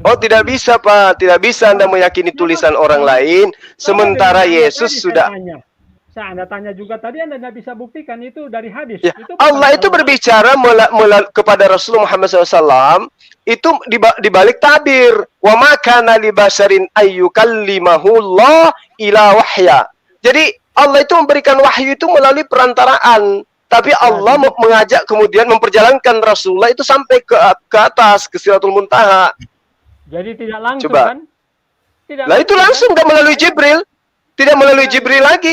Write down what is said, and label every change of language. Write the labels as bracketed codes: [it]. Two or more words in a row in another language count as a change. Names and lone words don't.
[id] tidak bisa, Pak. Tidak bisa Anda meyakini tulisan orang lain sementara Yesus sudah. Anda tanya juga tadi, Anda tidak bisa buktikan itu dari hadis. Ya, Allah itu berbicara kepada Rasulullah Muhammad SAW itu di balik tabir. [ar] Wa ma kana li basharin ayyukallimahullah ila wahya. [id] Jadi Allah itu memberikan wahyu itu melalui perantaraan. Tapi Allah mengajak kemudian memperjalankan Rasulullah itu sampai ke atas, ke Sidratul Muntaha. Jadi tidak langsung kan? Lah itu langsung kan melalui Jibril. Tidak melalui Jibril lagi.